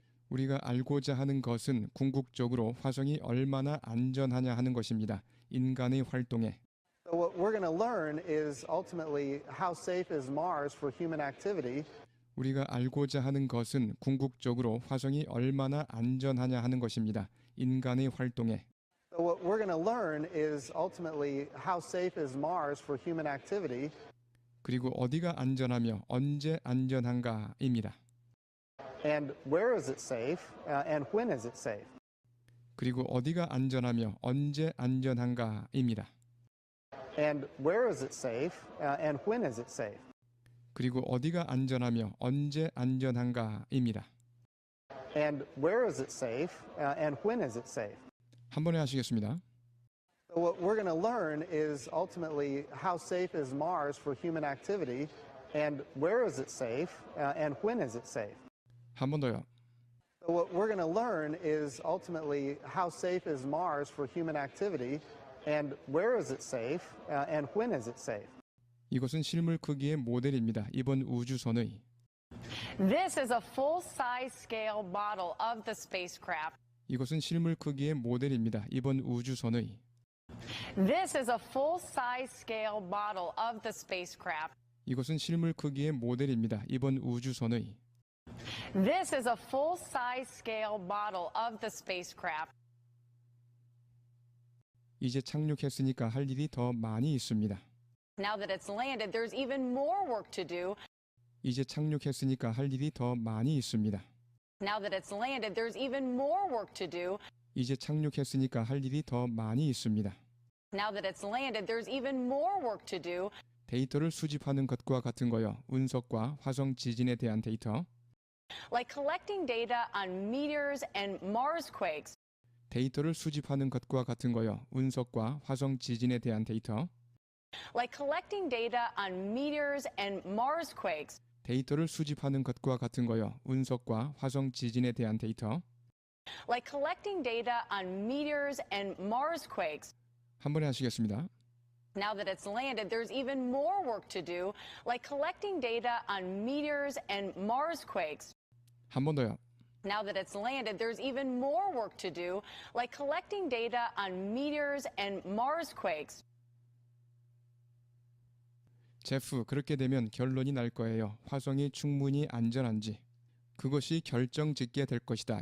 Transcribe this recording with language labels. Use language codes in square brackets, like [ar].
[ko] 우리가 알고자 하는 것은 궁극적으로 화성이 얼마나 안전하냐 하는 것입니다. 인간의 활동에. [en] So what we're going to learn is ultimately how safe is Mars for human activity. [ko] 우리가 알고자 하는 것은 궁극적으로 화성이 얼마나 안전하냐 하는 것입니다. 인간의 활동에. [en] So what we're going to learn is ultimately how safe is Mars for human activity. [ko] 그리고 어디가 안전하며 언제 안전한가입니다. [en] And where is it safe and when is it safe? [ko] 그리고 어디가 안전하며 언제 안전한가입니다. [en] And where is it safe and when is it safe? [ko] 그리고 어디가 안전하며 언제 안전한가입니다. [en] And where is it safe and when is it safe? [ko] 한 번에 하시겠습니다. [en] So what we're going to learn is ultimately how safe is Mars for human activity and where is it safe and when is it safe? [ko] 한 번 더요. [en] So what we're going to learn is ultimately how safe is Mars for human activity and where is it safe and when is it safe? [ko] 이것은 실물 크기의 모델입니다. 이번 우주선의. [en] This is a full-size scale model of the spacecraft. [ko] 이것은 실물 크기의 모델입니다. 이번 우주선의. [en] This is a full-size scale model of the spacecraft. [ko] 이것은 실물 크기의 모델입니다. 이번 우주선의. [en] This is a full-size scale model of the spacecraft. [ko] 이제 착륙했으니까 할 일이 더 많이 있습니다. [en] Now that it's landed, there's even more work to do. [ko] 이제 착륙했으니까 할 일이 더 많이 있습니다. [en] Now that it's landed, there's even more work to do. [ko] 이제 착륙했으니까 할 일이 더 많이 있습니다. [en] Now that it's landed, there's even more work to do. [ko] 데이터를 수집하는 것과 같은 거요. 운석과 화성 지진에 대한 데이터. [en] Like collecting data on meteors and Mars quakes. [ko] 데이터를 수집하는 것과 같은 거요. 운석과 화성 지진에 대한 데이터. [en] Like collecting data on meteors and Mars quakes. [ko] 데이터를 수집하는 것과 같은 거요. 운석과 화성 지진에 대한 데이터. [en] Like collecting data on meteors and Mars quakes. [ko] 한 번에 하시겠습니다. [en] Now that it's landed, there's even more work to do, like collecting data on meteors and Marsquakes. [ko] 한 번 더요. [en] Now that it's landed, there's even more work to do, like collecting data on meteors and Marsquakes. [ko] 제프, 그렇게 되면 결론이 날 거예요. 화성이 충분히 안전한지. 그것이 결정짓게 될 것이다.